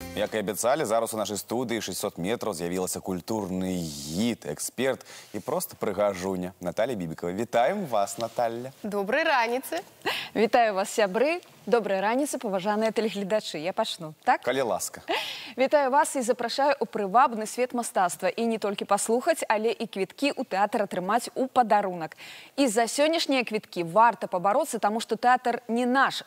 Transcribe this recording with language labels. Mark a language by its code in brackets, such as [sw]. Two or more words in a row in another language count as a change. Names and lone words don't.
[uk] Як і обіцяли, зараз у нашій студії 600 метрів з'явився культурний гід, експерт і просто пригажуня Наталія Бібікова. Вітаємо вас, Наталя. Доброї раніці. [be] Вітаю вас, сябры. Доброй раніцы, паважаныя тэлегледачы. Я пачну, так? Калі ласка. Вітаю вас і запрашаю у прывабны свет мастацтва. І не толькі паслухаць, але і квіткі ў тэатр атрымаць у падарунак. І за сённяшнія квіткі варта пабароцца, таму што тэатр не наш.